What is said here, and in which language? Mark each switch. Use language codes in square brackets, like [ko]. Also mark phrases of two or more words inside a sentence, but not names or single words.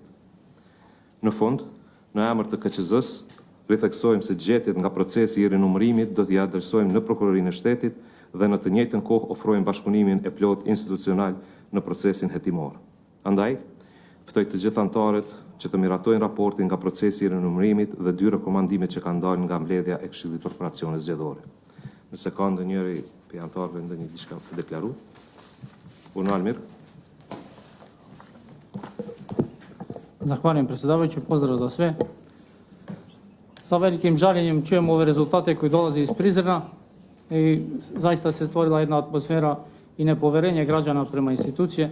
[sq] Në fund, në emër të KQZ-s, ritheksojmë se gjetjet nga procesi i rinumërimit do t'i adresojmë në Prokurorinë e Shtetit dhe në të njëjtën kohë ofrojmë bashkëpunimin e plot institucional në procesin hetimor. Andaj, ftoj të gjithë anëtarët që të miratojnë raportin nga procesi i rinumërimit dhe 2 rekomandime që kanë dalë nga mbledhja e Këshillit për Operacione Zgjedhore. Nëse ka ndonjëri për anëtarëve ndonjë diçka të deklaruar. Unë Almir. [sr] Zahvaljujem predsjedavajući, pozdrav za sve. sa velikim žaljenjem čujemo ove rezultate koji dolaze iz Prizrena i zaista se stvorila jedna atmosfera i nepoverenje građana prema institucije.